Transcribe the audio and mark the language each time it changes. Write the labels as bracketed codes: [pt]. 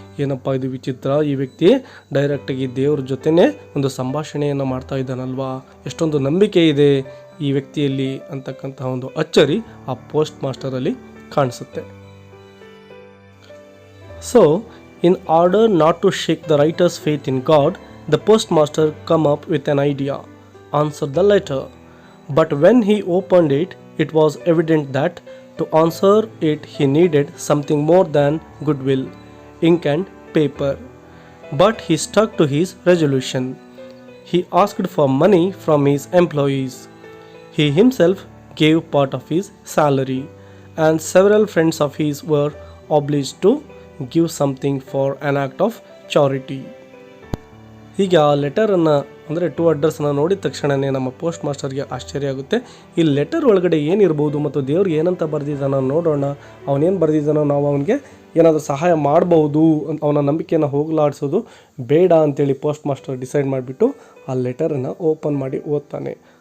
[kn] ಏನಪ್ಪ ಇದು ವಿಚಿತ್ರ, ಈ ವ್ಯಕ್ತಿ ಡೈರೆಕ್ಟಾಗಿ ದೇವ್ರ ಜೊತೆನೇ ಒಂದು ಸಂಭಾಷಣೆಯನ್ನು ಮಾಡ್ತಾ ಇದ್ದಾನಲ್ವಾ, ಎಷ್ಟೊಂದು ನಂಬಿಕೆ ಇದೆ ಈ ವ್ಯಕ್ತಿಯಲ್ಲಿ ಅಂತಕ್ಕಂತಹ ಒಂದು ಅಚ್ಚರಿ ಆ ಪೋಸ್ಟ್ ಮಾಸ್ಟರಲ್ಲಿ ಕಾಣಿಸುತ್ತೆ. [en] So in order not to shake the writer's faith in God, the post master come up with an idea, answer the letter. But when he opened it, it was evident that to answer it he needed something more than goodwill, ink and paper. But he stuck to his resolution. He asked for money from his employees. He himself gave part of his salary, and several friends of his were obliged to give something for an act of charity. [kn] ಹೀಗೆ ಆ ಲೆಟರನ್ನು ಅಂದರೆ to ಅಡ್ರೆಸ್ಸನ್ನು ನೋಡಿದ ತಕ್ಷಣವೇ ನಮ್ಮ post ಮಾಸ್ಟರ್ಗೆ ಆಶ್ಚರ್ಯ ಆಗುತ್ತೆ. ಈ letter ಒಳಗಡೆ ಏನಿರ್ಬೋದು ಮತ್ತು ದೇವ್ರಿಗೆ ಏನಂತ ಬರೆದಿದ್ದಾನೋ ನೋಡೋಣ, ಅವನೇನು ಬರೆದಿದ್ದಾನೋ ನಾವು ಅವನಿಗೆ ಏನಾದರೂ ಸಹಾಯ ಮಾಡಬಹುದು, ಅವನ ನಂಬಿಕೆಯನ್ನು ಹೋಗಲಾಡಿಸೋದು ಬೇಡ ಅಂತೇಳಿ ಪೋಸ್ಟ್ ಮಾಸ್ಟರ್ ಡಿಸೈಡ್ ಮಾಡಿಬಿಟ್ಟು ಆ ಲೆಟರನ್ನು ಓಪನ್ ಮಾಡಿ ಓದ್ತಾನೆ.